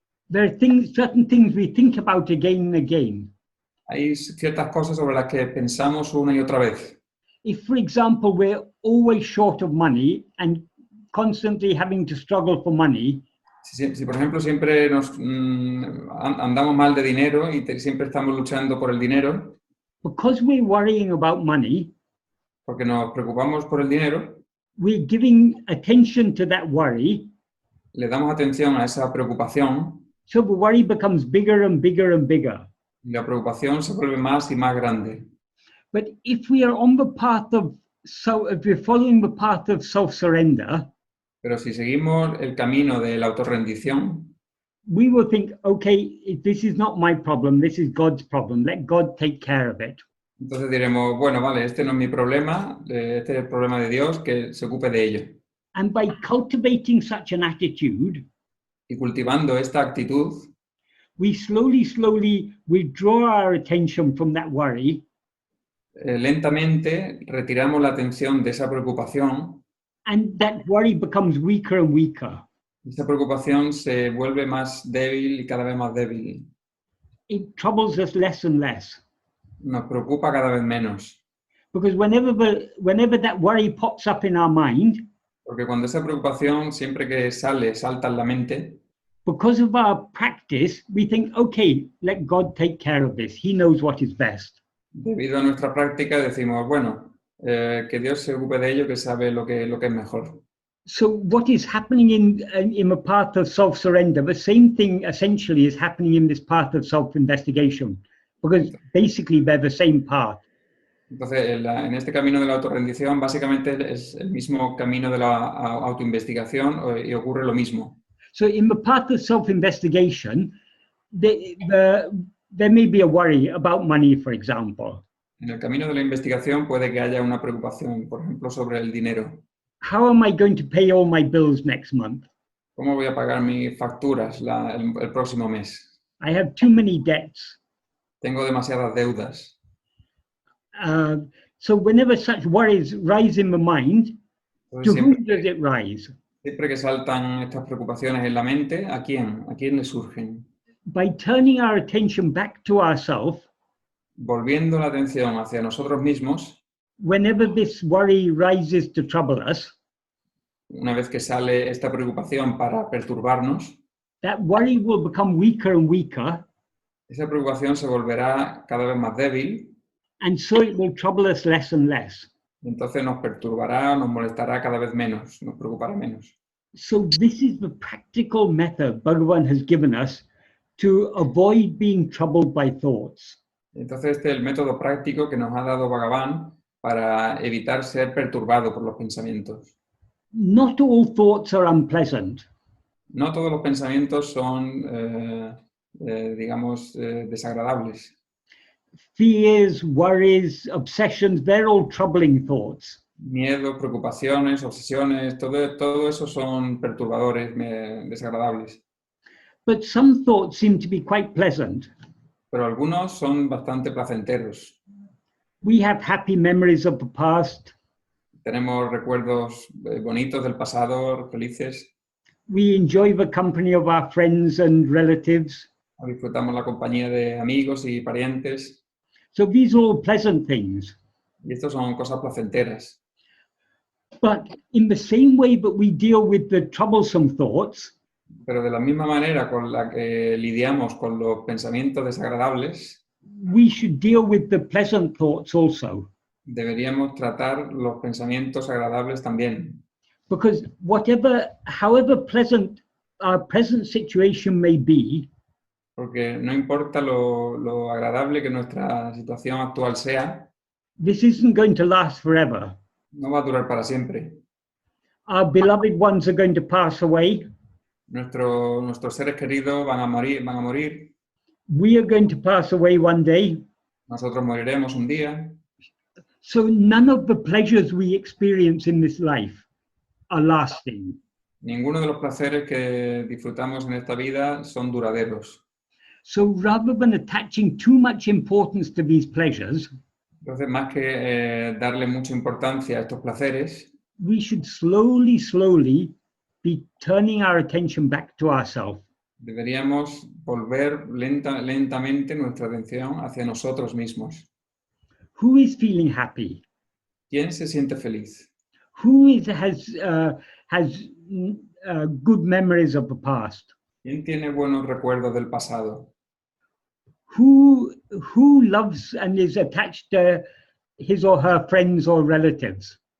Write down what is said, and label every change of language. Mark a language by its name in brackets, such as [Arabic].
[English] There are certain things we think about again and again. [Spanish] Hay ciertas cosas sobre las que pensamos una y otra vez. [English] If, for example, we're always short of money and constantly having to struggle for money, [Spanish] si por ejemplo siempre andamos mal de dinero y siempre estamos luchando por el dinero, [English] because we're worrying about money, [Spanish] porque nos preocupamos por el dinero, [English] we're giving attention to that worry. [Spanish] Le damos atención a esa preocupación. [English] So the worry becomes bigger and bigger and bigger. [Spanish] Y la preocupación se vuelve más y más grande. [English] But if we are on the path if we're following the path of self-surrender, [Spanish] pero si seguimos el camino de la autorrendición, [English] we will think, okay, this is not my problem, this is God's problem. Let God take care of it. [Spanish] Entonces diremos, bueno, vale, este no es mi problema, este es el problema de Dios, que se ocupe de ello. [English] And by cultivating such an attitude, [Spanish] Y cultivando esta actitud, [English] we slowly withdraw our attention from that worry, [Spanish] lentamente retiramos la atención de esa preocupación. [English] and that worry becomes weaker and weaker. [Spanish] Esa preocupación se vuelve más débil y cada vez más débil. [English] It troubles us less and less. [Spanish] Nos preocupa cada vez menos. [English] Because whenever that worry pops up in our mind, [Spanish] Porque cuando esa preocupación, siempre que sale, salta en la mente, [English] because of our practice, we think, okay, let God take care of this. He knows what is best. [Spanish] debido a nuestra práctica, decimos, bueno, que Dios se ocupe de ello, que sabe lo que es mejor. [English] So what is happening in the path of self-surrender, the same thing essentially is happening in this path of self-investigation, because basically they're the same path. [Spanish] Entonces, en este camino de la autorrendición, básicamente es el mismo camino de la autoinvestigación y ocurre lo mismo. [English] So in the path of self-investigation, there may be a worry about money, for example. [Spanish] En el camino de la investigación puede que haya una preocupación, por ejemplo, sobre el dinero. [English] How am I going to pay all my bills next month? [Spanish] ¿Cómo voy a pagar mis facturas el próximo mes? [English] I have too many debts. [Spanish] Tengo demasiadas deudas. [English] So whenever such worries rise in the mind, to [Spanish] Entonces, [English] whom does it rise? [Spanish] siempre que saltan estas preocupaciones en la mente, ¿a quién? ¿A quién le surgen? [English] By turning our attention back to ourselves, [Spanish] Volviendo la atención hacia nosotros mismos, [English] whenever this worry rises to trouble us, [Spanish] una vez que sale esta preocupación para perturbarnos, [English] that worry will become weaker and weaker, [Spanish] esa preocupación se volverá cada vez más débil, [English] and so it will trouble us less and less. [Spanish] entonces nos perturbará, nos molestará cada vez menos, nos preocupará menos. [English] So this is the practical method Bhagavan has given us to avoid being troubled by thoughts. [Spanish] Entonces este es el método práctico que nos ha dado Bhagavan para evitar ser perturbado por los pensamientos. [English] Not all thoughts are unpleasant. [Spanish] No todos los pensamientos son, digamos, desagradables. [English] Fears, worries, obsessions, they're all troubling thoughts. [Spanish] Miedo, preocupaciones, obsesiones, todo eso son perturbadores, desagradables. [English] But some thoughts seem to be quite pleasant. [Spanish] Pero algunos son bastante placenteros. [English] We have happy memories of the past. [Spanish] Tenemos recuerdos bonitos del pasado, felices. [English] We enjoy the company of our friends and relatives. [Spanish] Disfrutamos la compañía de amigos y parientes. [English] So these are all pleasant things. [Spanish] Y estas son cosas placenteras. [English] But in the same way that we deal with the troublesome thoughts, [Spanish] Pero de la misma manera con la que lidiamos con los pensamientos desagradables, [English] we should deal with the pleasant thoughts also. [Spanish] deberíamos tratar los pensamientos agradables también. [English] Because however pleasant our present situation may be, [Spanish] Porque no importa lo agradable que nuestra situación actual sea, [English] this isn't going to last forever. [Spanish] no va a durar para siempre. [English] Our beloved ones are going to pass away. [Spanish] Nuestros seres queridos van a morir. [English] We are going to pass away one day. [Spanish] Nosotros moriremos un día. [English] So none of the pleasures we experience in this life are lasting. [Spanish] Ninguno de los placeres que disfrutamos en esta vida son duraderos. [English] So rather than attaching too much importance to these pleasures, [Spanish] Entonces, más que darle mucha importancia a estos placeres, [English] we should slowly be turning our attention back to ourselves. [Spanish] deberíamos volver lentamente nuestra atención hacia nosotros mismos. [English] Who is feeling happy? [Spanish] ¿Quién se siente feliz? [English] Who has good memories of the past? [Spanish] ¿Quién tiene buenos recuerdos del pasado? [English] Who loves and is attached to his or her friends or relatives?